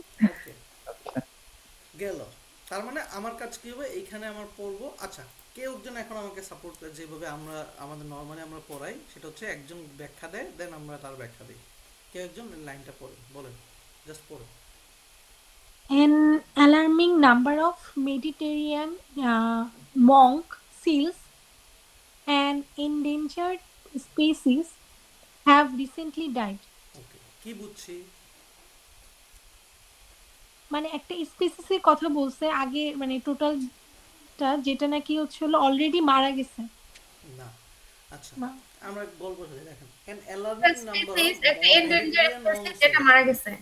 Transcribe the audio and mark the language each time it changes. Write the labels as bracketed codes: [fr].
[bn] ওকে, গেল। তার মানে আমার কাজ কি হবে, এইখানে আমার পড়বো। আচ্ছা, কেউ একজন এখন আমাকে সাপোর্ট করে, যেভাবে আমরা আমাদের নর্মালি আমরা পড়াই সেটা হচ্ছে একজন ব্যাখ্যা দেয়, দেন আমরা তার ব্যাখ্যা দিই। কেউ একজন লাইনটা পড়ে বলেন, জাস্ট পড়ে। [en] An alarming number of Mediterranean monk seals and endangered species have recently died. [bn] ওকে, কি বুঝছি? মানে একটা স্পিসিসের কথা বলছে আগে, মানে টোটালটা যেটা নাকি হচ্ছে হলো অলরেডি মারা গেছে। না। আচ্ছা, মা- আমরা গল্প শুনে দেখেন, [en] an alarming number of [bn] species একটা এন্ডেঞ্জার্ড [en] Mediterranean [bn] স্পিসিস [en] monk [bn] যেটা [en] seals, [bn] মারা গেছে।